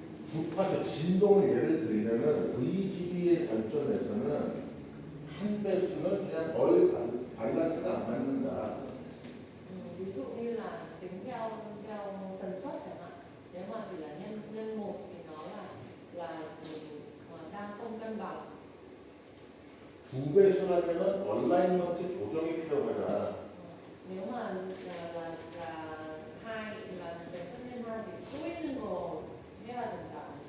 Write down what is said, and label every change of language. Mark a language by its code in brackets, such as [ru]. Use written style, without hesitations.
[ko] 주파수 진동을 예를 들면은 VGB의 관점에서는 한 배수는 그냥 밸런스가 안 맞는다. [vi] Ví dụ như là tính theo tần suất chẳng hạn, nếu mà chỉ là nhân một thì nó là đang không cân bằng. [ko] 두 배수라면은 얼라이먼트 조정이 필요하다. [vi] Nếu mà là hai là tần nhân hai thì [ko] 쪼이는 거 해야 된다.